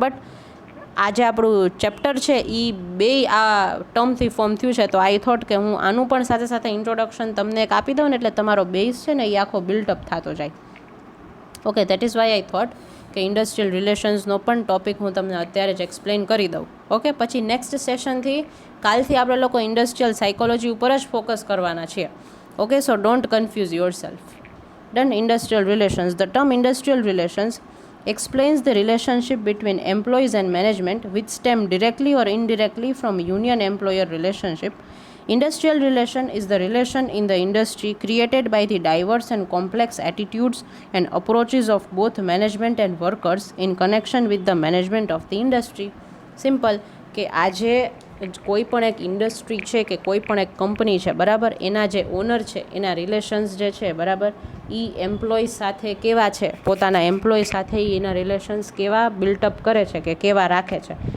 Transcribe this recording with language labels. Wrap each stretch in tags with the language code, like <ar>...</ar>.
<gu>But આજે આપણું chapter છે એ બે આ ટર્મથી ફોર્મ થયું છે, તો</gu> <en>I thought</en> <gu>કે હું આનું પણ સાથે સાથે ઇન્ટ્રોડક્શન તમને એક આપી દઉં ને એટલે તમારો બેઝ છે ને એ આખો બિલ્ટઅપ થતો જાય, okay.</gu> <en>that is why I thought</en> <gu>કે ઇન્ડસ્ટ્રીયલ રિલેશન્સનો પણ ટોપિક હું તમને અત્યારે જ એક્સપ્લેન કરી દઉં, ઓકે. પછી નેક્સ્ટ સેશનથી કાલથી આપણે લોકો ઇન્ડસ્ટ્રીયલ સાયકોલોજી ઉપર જ ફોકસ કરવાના છીએ, okay.</gu> <en>So don't confuse yourself. Done. Industrial relations. The term industrial relations explains the relationship between employees and management which stem directly or indirectly from union employer relationship Industrial relation is the relation in the industry created by the diverse and complex attitudes and approaches of both management and workers in connection with the management of the industry.</en> <gu>Simple કે આજે કોઈ પણ એક industry છે કે કોઈ પણ એક કંપની છે બરાબર, એના જે ઓનર છે એના રિલેશન્સ જે છે બરાબર, એ એમ્પ્લોય સાથે કેવા છે, પોતાના એમ્પ્લોય સાથે એના રિલેશન્સ કેવા બિલ્ટઅપ કરે છે કે કેવા રાખે છે.</gu>